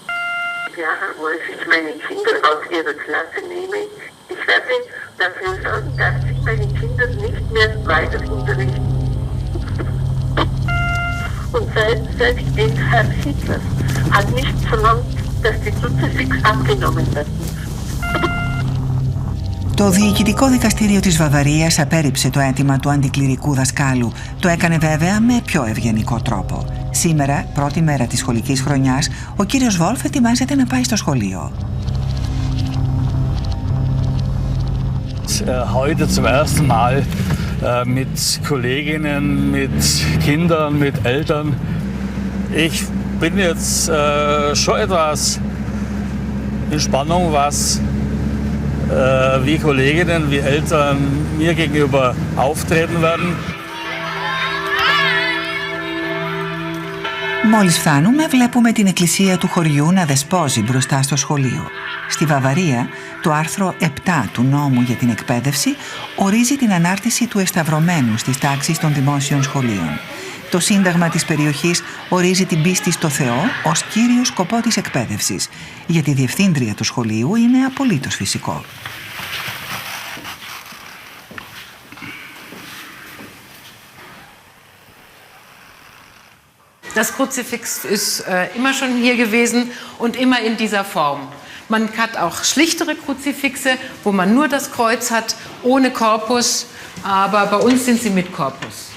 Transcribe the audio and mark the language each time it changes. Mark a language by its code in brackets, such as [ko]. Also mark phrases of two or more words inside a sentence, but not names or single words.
[de] Ja, Wolf, ich meine Kinder aus ihrer Klasse nehme. Ich werde dafür sorgen, dass sie meine Kinder nicht mehr weiter unterrichten. Und seit den Herr Hitler hat nicht verlangt, dass die Kruzifix abgenommen werden. [el] Το Διοικητικό Δικαστήριο της Βαβαρίας απέρριψε το αίτημα του αντικληρικού δασκάλου. Το έκανε βέβαια με πιο ευγενικό τρόπο. Σήμερα, πρώτη μέρα της σχολικής χρονιάς, ο κύριος Βόλφ ετοιμάζεται να πάει στο σχολείο. [de] Heute zum ersten Mal mit Kolleginnen, mit Kindern, mit Eltern. Ich bin jetzt schon etwas in Spannung, was wie Kolleginnen, wie Eltern mir gegenüber auftreten werden. [el] Μόλις φτάνουμε, βλέπουμε την εκκλησία του χωριού να δεσπόζει μπροστά στο σχολείο. Στη Βαβαρία, το άρθρο 7 του νόμου για την εκπαίδευση ορίζει την ανάρτηση του εσταυρωμένου στις τάξεις των δημόσιων σχολείων. Το Σύνταγμα της περιοχής ορίζει την πίστη στο Θεό ως κύριο σκοπό της εκπαίδευσης. Για τη διευθύντρια του σχολείου είναι απολύτως φυσικό. [de] Das Kruzifix ist immer schon hier gewesen und immer in dieser Form. Man hat auch schlichtere Kruzifixe, wo man nur das Kreuz hat, ohne Korpus, aber bei uns sind sie mit Korpus.